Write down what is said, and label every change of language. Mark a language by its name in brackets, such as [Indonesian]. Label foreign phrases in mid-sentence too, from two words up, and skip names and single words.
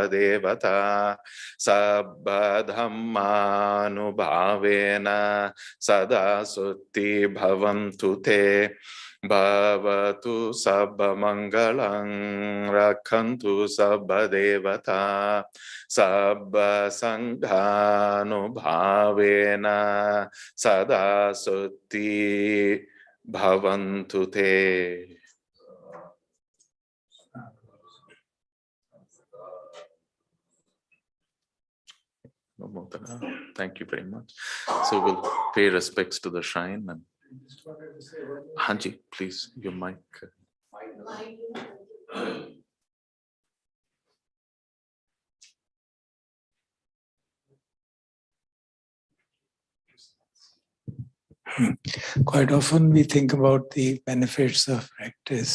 [Pali] devata sabba dhammanubhavena sada sutti bhavantu te Bhavatu sabba mangalang rakhantu sabba devata sabba sanghanubhavena sada sutti bhavantu te. [English] Thank you very much. So we'll pay respects to the shrine and Hanji, please, your mic. Quite often we think about the benefits of practice.